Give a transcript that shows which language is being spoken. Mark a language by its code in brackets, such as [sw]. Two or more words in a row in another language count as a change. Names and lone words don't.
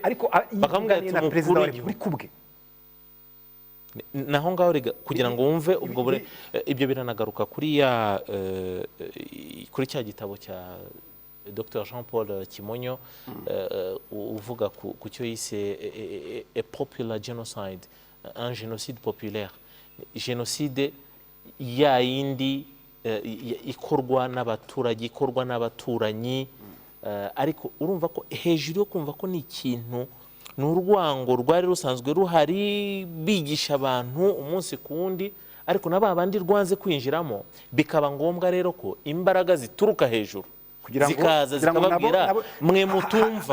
[rw] ariko yivuganye na perezida wa repubulika ubwe. Naho ngaho kugira ngo wumve ubwo ibyo biranagaruka kuri cya gitabo cya Dr Jean Paul Kimonyo uvuga ku cyo yise [en] a popular genocide, [fr] un génocide populaire. [rw] Génocide ya yindi ikorwa n'abaturage, ikorwa n'abaturanyi, ariko urumva ko hejuru yo kumva ko ni ikintu, ni urwango rwari rusanzwe ruhari, bigisha abantu umunsi ku wundi, ariko na ba bandi rwanze kwinjiramo, bikaba ngombwa rero ko imbaraga zituruka hejuru zikaza zikababwira mwe mutumva,